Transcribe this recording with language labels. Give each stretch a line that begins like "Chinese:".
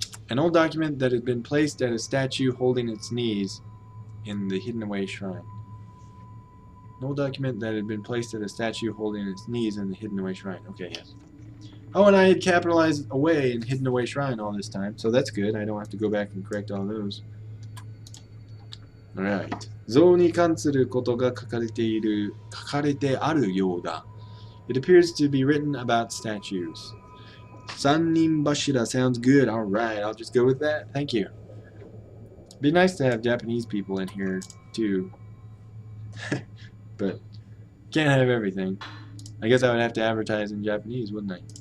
English: An old document that had been placed at a statue holding its knees in the hidden away shrine. An old document that had been placed at a statue holding its knees in the hidden away shrine. Okay, yes. Oh, and I had capitalized away and hidden away shrine all this time, so that's good. I don't have to go back and correct all those. Alright.
Japanese: 像に関することが書かれてあるようだ.
English: It appears to be written about statues. Sannin bashira sounds good. Alright, I'll just go with that. Thank you. It'd be nice to have Japanese people in here, too. But can't have everything. I guess I would have to advertise in Japanese, wouldn't I?